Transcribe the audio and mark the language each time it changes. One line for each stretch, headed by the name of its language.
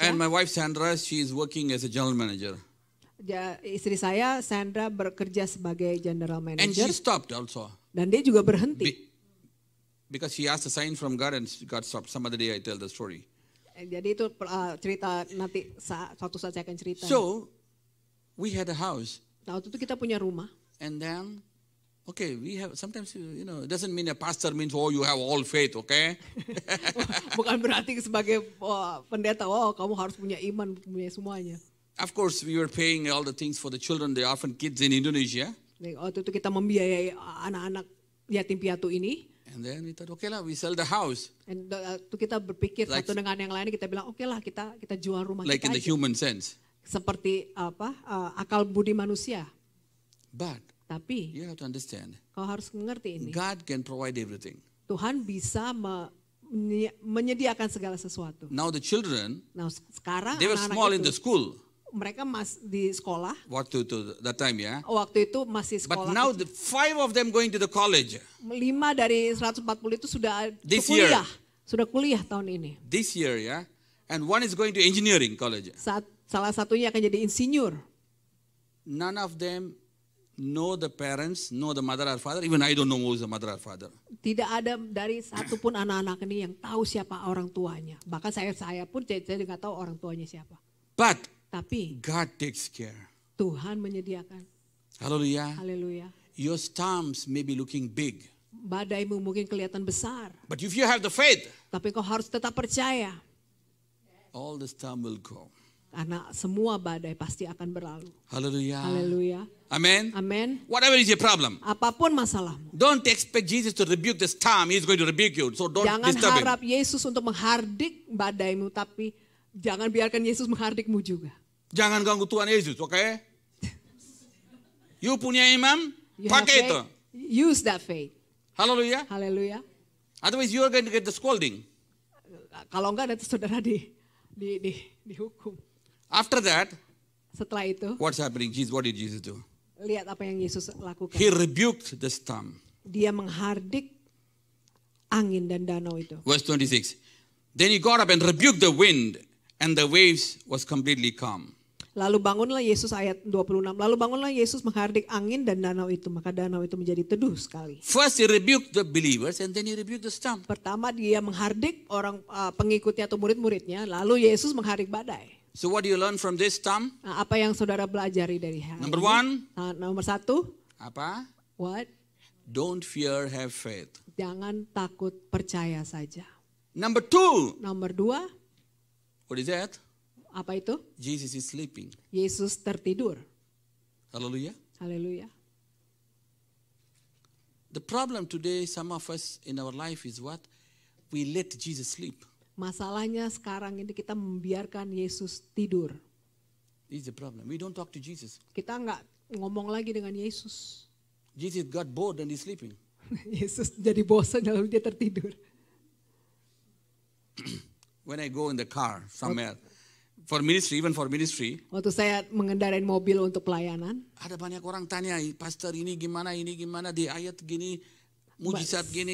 English: And my wife Sandra, she is working as a general manager.
Indonesian: Istri saya Sandra bekerja sebagai general
English: And manager. she stopped also.
Indonesian: Dan dia juga berhenti.
English: Because she asked a sign from God and God stopped. Some other day I tell the story.
Indonesian: Jadi itu cerita nanti suatu saat saya akan cerita.
English: So we had a house.
Indonesian: Nah, waktu itu kita punya rumah.
English: And then, okay, we have, sometimes, it doesn't mean a pastor means, oh, you have all faith, okay?
Indonesian: Bukan berarti sebagai pendeta, kamu harus punya iman, punya semuanya.
English: Of course, we were paying all the things for the children, the orphan kids in Indonesia.
Indonesian: Waktu itu kita membiayai anak-anak yatim piatu ini.
English: And then we thought, okay lah, we sell the house.
Indonesian: Dan itu kita berpikir satu dengan yang lain, kita bilang, oke lah kita jual rumah
English: Like
Indonesian: kita
English: in the
Indonesian: aja.
English: human sense.
Indonesian: Seperti akal budi manusia.
English: But
Indonesian: Tapi
English: you have to understand,
Indonesian: kau harus mengerti ini.
English: God can provide everything.
Indonesian: Tuhan bisa menyediakan segala sesuatu.
English: Now the children,
Indonesian: Nah sekarang
English: they were
Indonesian: anak-anak
English: small
Indonesian: itu,
English: in the school.
Indonesian: mereka di sekolah. Waktu
English: to that time, yeah.
Indonesian: Waktu itu masih
English: But
Indonesian: sekolah.
English: now the 5 of them going to the college.
Indonesian: 5 dari 140 itu sudah
English: This
Indonesian: kuliah.
English: year.
Indonesian: Sudah kuliah tahun ini.
English: This year, yeah. And one is going to engineering college.
Indonesian: Salah satunya akan jadi insinyur.
English: None of them know the parents, know the mother or father. Even I don't know who is the mother or father.
Indonesian: Tidak ada dari satu pun anak-anak ini yang tahu siapa orang tuanya. Bahkan saya pun saya nggak tahu orang tuanya siapa.
English: But
Indonesian: Tapi
English: God takes care.
Indonesian: Tuhan menyediakan.
English: Hallelujah.
Indonesian: Haleluya.
English: Your storms may be looking big.
Indonesian: Badaimu mungkin kelihatan besar.
English: But if you have the faith,
Indonesian: Tapi kau harus tetap percaya.
English: all the storm will go.
Indonesian: Karena semua badai pasti akan berlalu.
English: Hallelujah.
Indonesian: Haleluya.
English: Amen.
Indonesian: Amin.
English: Whatever is your problem,
Indonesian: Apapun masalahmu.
English: don't expect Jesus to rebuke the storm. He's going to rebuke you. So don't
Indonesian: Jangan
English: disturb
Indonesian: harap
English: him.
Indonesian: Yesus untuk menghardik badaimu. Tapi jangan biarkan Yesus menghardikmu juga. Jangan ganggu Tuhan Yesus, oke? Okay? You punya imam,
English: You have
Indonesian: pakai itu.
English: faith, use that faith. Hallelujah.
Indonesian: Haleluya.
English: Otherwise you are going to get the scolding.
Indonesian: Kalau enggak nanti saudara dihukum.
English: After that,
Indonesian: Setelah itu,
English: what's happening? What did Jesus do?
Indonesian: lihat apa yang Yesus lakukan.
English: He rebuked the storm.
Indonesian: Dia menghardik angin dan danau itu.
English: Verse 26. Then he got up and rebuked the wind, and the waves was completely calm.
Indonesian: Lalu bangunlah Yesus, ayat 26. Lalu bangunlah Yesus menghardik angin dan danau itu, maka danau itu menjadi teduh sekali.
English: First he rebuked the believers, and then he rebuked the storm.
Indonesian: Pertama dia menghardik orang pengikutnya atau murid-muridnya, lalu Yesus menghardik badai.
English: So what do you learn from this storm?
Indonesian: Nah, apa yang saudara pelajari dari hal
English: Number
Indonesian: ini?
English: 1,
Indonesian: Nomor 1, apa?
English: what? Don't fear, have faith.
Indonesian: Jangan takut, percaya saja.
English: Number 2,
Indonesian: Nomor 2,
English: what is that?
Indonesian: apa itu?
English: Jesus is sleeping.
Indonesian: Yesus tertidur.
English: Hallelujah.
Indonesian: Haleluya.
English: The problem today, some of us in our life is what? We let Jesus sleep.
Indonesian: Masalahnya sekarang ini kita membiarkan Yesus tidur.
English: This is the problem. We don't talk to Jesus.
Indonesian: Kita nggak ngomong lagi dengan Yesus.
English: Jesus got bored and he's sleeping.
Indonesian: Yesus jadi bosan lalu dia tertidur.
English: When I go in the car somewhere, for ministry, even for ministry,
Indonesian: Waktu saya mengendarai mobil untuk pelayanan, ada banyak orang tanya, pastor ini gimana, di ayat gini, mujizat gini,